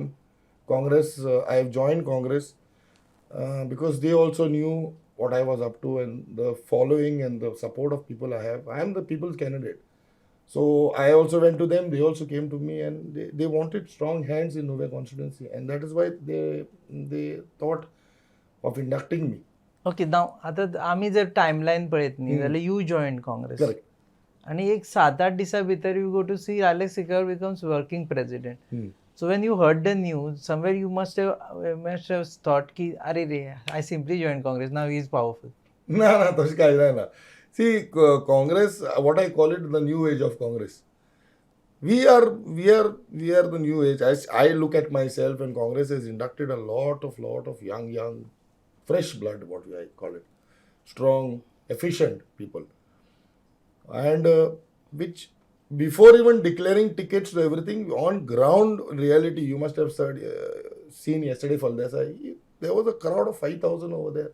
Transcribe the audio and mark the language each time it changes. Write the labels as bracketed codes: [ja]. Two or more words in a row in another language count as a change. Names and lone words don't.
[en] Congress, I have joined Congress because they also knew what I was up to and the following and the support of people I have. I am the people's candidate. So I also went to them. They also came to me and they wanted strong hands in Nuvei constituency, and that is why they thought of inducting me. ओके, [kok] नाव आता आम्ही जर टाइमलाईन पळयत न्ही जाल्यार [en] you join Congress Correct. [kok] आणि एक 7-8 दिसा भितर [en] you go to see Alex Sequeira becomes working president. so when you heard the news somewhere you must have thought ki are re, I simply join Congress, now he is powerful. No, [kok] तशें कांय जायना. [en] See, Congress, what I call it, the new age of Congress. We are the new age. I look at myself, and Congress has inducted a lot of young fresh blood, what I call it, strong, efficient people, and which before even declaring tickets to everything on ground reality, you must have seen yesterday Faldesa, there was a crowd of 5,000 over there.